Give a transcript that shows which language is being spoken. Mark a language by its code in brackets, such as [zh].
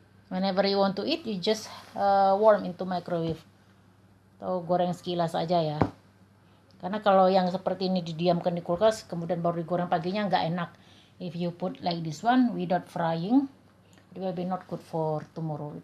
[en] Whenever you want to eat, you just warm into microwave. [id] Atau goreng sekilas aja ya. Karena kalau yang seperti ini didiamkan di kulkas, kemudian baru digoreng paginya, nggak enak. [en] If you put like this one without frying, it will be not good for tomorrow.